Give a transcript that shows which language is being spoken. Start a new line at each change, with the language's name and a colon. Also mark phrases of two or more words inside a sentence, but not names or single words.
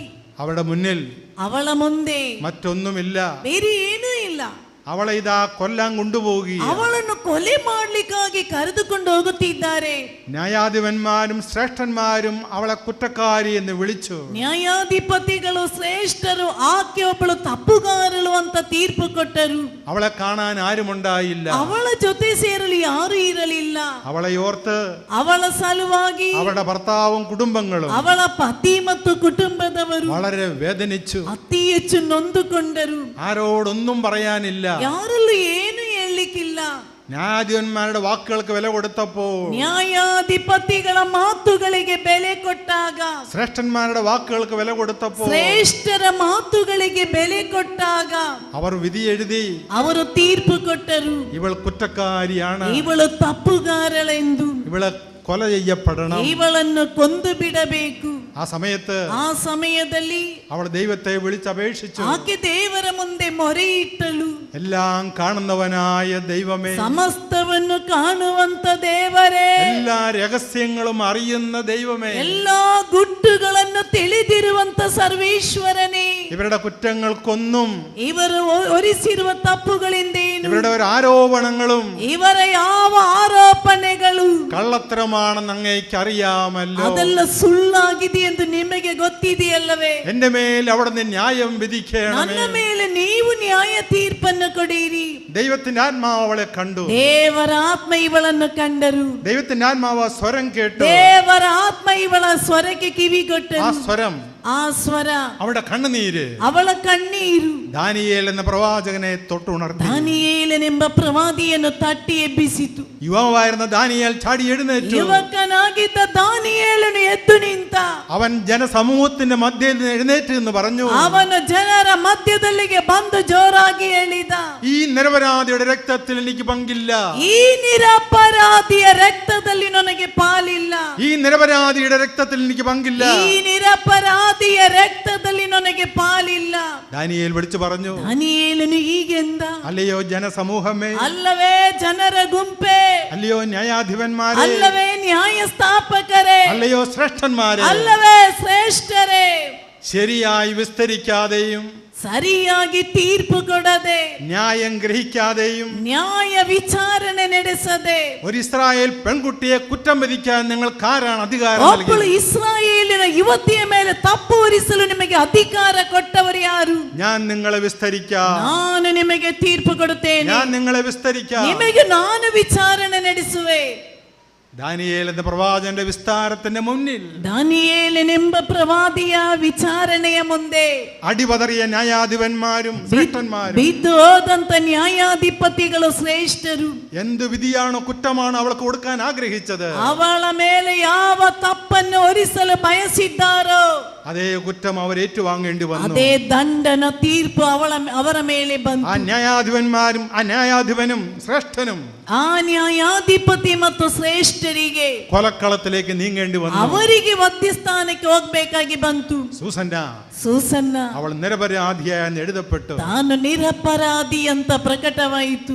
Malayalam: അവളുടെ മുന്നിൽ
Kannada: ಅವಳ ಮುಂದೆ
Malayalam: മറ്റൊന്നുമില്ല.
Kannada: ಬೇರೆ ಏನೂ ಇಲ್ಲ.
Malayalam: അവളെ ഇതാ കൊല്ലാൻ കൊണ്ടുപോവുകയാണ്.
Kannada: ಅವಳನ್ನು ಕೊಲೆ ಮಾಡ್ಲಿಕ್ಕಾಗಿ ಕರೆದುಕೊಂಡು ಹೋಗುತ್ತಿದ್ದಾರೆ.
Malayalam: ന്യായാധിപന്മാരും ശ്രേഷ്ഠന്മാരും അവളെ കുറ്റക്കാരി എന്ന് വിളിച്ചു.
Kannada: ನ್ಯಾಯಾಧಿಪತಿಗಳು ಶ್ರೇಷ್ಠರು ಆಕೆ ಒಬ್ಬಳು ತಪ್ಪುಗಾರಳು ಅಂತ ತೀರ್ಪು ಕೊಟ್ಟರು.
Malayalam: അവളെ കാണാൻ ആരുമുണ്ടായില്ല.
Kannada: ಅವಳ ಜೊತೆ ಸೇರಲು ಯಾರು ಇರಲಿಲ್ಲ.
Malayalam: അവളെ ഓർത്ത്
Kannada: ಅವಳ ಸಲುವಾಗಿ
Malayalam: അവളുടെ ഭർത്താവും കുടുംബങ്ങളും
Kannada: ಅವಳ ಪತಿ ಮತ್ತು ಕುಟುಂಬದವರು
Malayalam: വളരെ വേദനിച്ചു.
Kannada: ಅತಿ ಹೆಚ್ಚು ನೊಂದುಕೊಂಡರು.
Malayalam: ആരോടൊന്നും പറയാനില്ല.
Kannada: ಯಾರಲ್ಲೂ ಏನು ಹೇಳಲಿಕ್ಕಿಲ್ಲ.
Malayalam: ന്യായാധിപന്മാരുടെ വാക്കുകൾക്ക് വില കൊടുത്തപ്പോൾ,
Kannada: ನ್ಯಾಯಾಧಿಪತಿಗಳ ಮಾತುಗಳಿಗೆ ಬೆಲೆ ಕೊಟ್ಟಾಗ,
Malayalam: ശ്രേഷ്ഠന്മാരുടെ വാക്കുകൾക്ക് വില കൊടുത്തപ്പോൾ,
Kannada: ಶ್ರೇಷ್ಠರ ಮಾತುಗಳಿಗೆ ಬೆಲೆ ಕೊಟ್ಟಾಗ
Malayalam: അവർ വിധി എഴുതി.
Kannada: ಅವರು ತೀರ್ಪು ಕೊಟ್ಟರು.
Malayalam: ഇവൾ കുറ്റക്കാരിയാണ്,
Kannada: ಇವಳು ತಪ್ಪುಗಾರಳೆಂದು,
Malayalam: ഇവളെ കൊല ചെയ്യപ്പെടണം.
Kannada: ಇವಳನ್ನು ಕೊಂದು ಬಿಡಬೇಕು.
Malayalam: ആ സമയത്ത്
Kannada: ಆ ಸಮಯದಲ್ಲಿ
Malayalam: അവൾ ദൈവത്തെ വിളിച്ചപേക്ഷിച്ചു.
Kannada: ಆಕೆ ದೇವರ ಮುಂದೆ ಮೊರೆಯಿಟ್ಟಳು.
Malayalam: എല്ലാം കാണുന്നവനായ ദൈവമേ,
Kannada: ಸಮಸ್ತವನ್ನು ಕಾಣುವಂತ ದೇವರೇ,
Malayalam: എല്ലാ രഹസ്യങ്ങളും അറിയുന്ന ദൈവമേ,
Kannada: ಎಲ್ಲಾ ಗುಟ್ಟುಗಳನ್ನು ತಿಳಿದಿರುವಂತ ಸರ್ವೇಶ್ವರನೇ,
Malayalam: ഇവരുടെ കുറ്റങ്ങൾക്കൊന്നും,
Kannada: ಇವರು ಹೊರಿಸಿರುವ ತಪ್ಪುಗಳಿಂದೇನು,
Malayalam: ഇവരുടെ ഒരു ആരോപണങ്ങളും
Kannada: ಇವರ ಯಾವ ಆರೋಪಣೆಗಳು
Malayalam: കള്ളത്തരമാണെന്ന് അങ്ങേക്ക് അറിയാമല്ലോ.
Kannada: ಅದೆಲ್ಲ ಸುಳ್ಳಾಗಿದೆ ಎಂದು ನಿಮಗೆ ಗೊತ್ತಿದೆಯಲ್ಲವೇ.
Malayalam: എന്റെ മേൽ അവിടുന്ന് ന്യായം വിധിക്കണമേ.
Kannada: ನನ್ನ ಮೇಲೆ ನೀವು ನ್ಯಾಯ ತೀರ್ಪನ್ನು ಕೊಡಿರಿ.
Malayalam: ദൈവത്തിന്റെ ആത്മാവ് അവളെ കണ്ടു.
Kannada: ದೇವರ ಆತ್ಮ ಇವಳನ್ನು ಕಂಡರು.
Malayalam: ദൈവത്തിന്റെ ആത്മാവ് ആ സ്വരം കേട്ടു.
Kannada: ದೇವರ ಆತ್ಮ ಇವಳ ಸ್ವರಕ್ಕೆ ಕಿವಿಗೊಟ್ಟರು.
Malayalam: ആ സ്വരം,
Kannada: ಆ ಸ್ವರ,
Malayalam: അവളുടെ കണ്ണുനീര്
Kannada: ಅವಳ ಕಣ್ಣೀರು
Malayalam: ദാനിയേൽ എന്ന പ്രവാചകനെ തൊട്ടുണർത്തി.
Kannada: ದಾನಿಯೇಲನೆಂಬ ಪ್ರವಾದಿಯನ್ನು ತಟ್ಟಿ ಎಬ್ಬಿಸಿತು.
Malayalam: യുവാവായിരുന്ന ദാനിയേൽ ചാടി എഴുന്നേറ്റു.
Kannada: ಯುವಕನಾಗಿದ್ದ ದಾನಿಯೇಲನು ಎದ್ದು ನಿಂತ.
Malayalam: അവൻ ജനസമൂഹത്തിന്റെ മധ്യയിൽ നിന്ന് എഴുന്നേറ്റ് എന്ന് പറഞ്ഞു,
Kannada: ಅವನು ಜನರ ಮಧ್ಯದಲ್ಲಿಗೆ ಬಂದು ಜೋರಾಗಿ ಹೇಳಿದ,
Malayalam: ഈ നിരപരാധിയുടെ രക്തത്തിൽ എനിക്ക് പങ്കില്ല.
Kannada: ಈ ನಿರಪರಾಧಿಯ ರಕ್ತದಲ್ಲಿ ನನಗೆ ಪಾಲಿಲ್ಲ.
Malayalam: ഈ നിരപരാധിയുടെ രക്തത്തിൽ എനിക്ക് പങ്കില്ല.
Kannada: ಈ ನಿರಪರಾಧಿಯ ರಕ್ತದಲ್ಲಿ ನನಗೆ ಪಾಲಿಲ್ಲ.
Malayalam: ദാനിയേൽ വിളിച്ചു പറഞ്ഞു,
Kannada: ದಾನಿಯೇಲನು ಹೀಗೆಂದ,
Malayalam: അല്ലയോ ജനസമൂഹമേ,
Kannada: ಅಲ್ಲವೇ ಜನರ ಗುಂಪೆ,
Malayalam: അല്ലയോ ന്യായാധിപന്മാരെ,
Kannada: ಅಲ್ಲವೇ ನ್ಯಾಯ ಸ್ಥಾಪಕರೇ,
Malayalam: അല്ലയോ ശ്രേഷ്ഠന്മാരെ,
Kannada: ಅಲ್ಲವೇ ಶ್ರೇಷ್ಠರೇ,
Malayalam: ശരിയായി വിസ്തരിക്കാതെയും
Kannada: ಸರಿಯಾಗಿ ತೀರ್ಪು ಕೊಡದೆ,
Malayalam: ന്യായം ഗ്രഹിക്കാതെയും
Kannada: ನ್ಯಾಯ ವಿಚಾರಣೆ ನಡೆಸದೆ,
Malayalam: ഒരു ഇസ്രായേൽ പെൺകുട്ടിയെ കുറ്റം വിധിക്കാൻ നിങ്ങൾക്ക് ആരാണ് അധികാരം
Kannada: ಒಬ್ಬಳು
Malayalam: നൽകിയത്?
Kannada: ಇಸ್ರಾಯೇಲಿನ ಯುವತಿಯ ಮೇಲೆ ತಪ್ಪು ಹೊರಿಸಲು ನಿಮಗೆ ಅಧಿಕಾರ ಕೊಟ್ಟವರು ಯಾರು?
Malayalam: ഞാൻ നിങ്ങളെ വിസ്തരിക്കാം,
Kannada: ನಾನು ನಿಮಗೆ ತೀರ್ಪು ಕೊಡುತ್ತೇನೆ,
Malayalam: ഞാൻ നിങ്ങളെ വിസ്തരിക്കാം.
Kannada: ನಿಮಗೆ ನಾನು ವಿಚಾರಣೆ ನಡೆಸುವೆ.
Malayalam: ദാനിയേൽ എന്ന പ്രവാചകന്റെ വിസ്താരത്തിന്റെ മുന്നിൽ
Kannada: ದಾನಿಯೇಲನೆಂಬ ಪ್ರವಾದಿಯ ವಿಚಾರಣೆಯ ಮುಂದೆ
Malayalam: അടിപതറിയ ന്യായാധിപന്മാരും ശ്രേഷ്ഠന്മാരും,
Kannada: ಬಿದ್ದು ಹೋದಂತ ನ್ಯಾಯಾಧಿಪತಿಗಳು ಶ್ರೇಷ್ಠರು,
Malayalam: എന്ത് വിധിയാണോ കുറ്റമാണോ അവൾക്ക് കൊടുക്കാൻ ആഗ്രഹിച്ചത്,
Kannada: ಅವಳ ಮೇಲೆ ಯಾವ ತಪ್ಪನ್ನು ಹೊರಿಸಲು ಬಯಸಿದ್ದಾರೋ
Malayalam: അതേ കുറ്റം അവർ ഏറ്റുവാങ്ങേണ്ടി വന്നു.
Kannada: ಅದೇ ದಂಡನ ತೀರ್ಪು ಅವರ ಮೇಲೆ
Malayalam: ആ
Kannada: ಬಂತು.
Malayalam: ന്യായാധിപന്മാരും ആ ന്യായാധിപനും ശ്രേഷ്ഠനും
Kannada: ಆ ನ್ಯಾಯಾಧಿಪತಿ ಮತ್ತು ಶ್ರೇಷ್ಠರಿಗೆ
Malayalam: കൊലക്കളത്തിലേക്ക് നീങ്ങേണ്ടി വന്നു.
Kannada: ಅವರಿಗೆ ಮಧ್ಯಸ್ಥಾನಕ್ಕೆ ಹೋಗ್ಬೇಕಾಗಿ ಬಂತು. ಸೂಸನ್ನ
Malayalam: അവൾ നിരപരാധിയായി എഴുതപ്പെട്ടു.
Kannada: ತಾನು ನಿರಪರಾಧಿ ಅಂತ ಪ್ರಕಟವಾಯಿತು.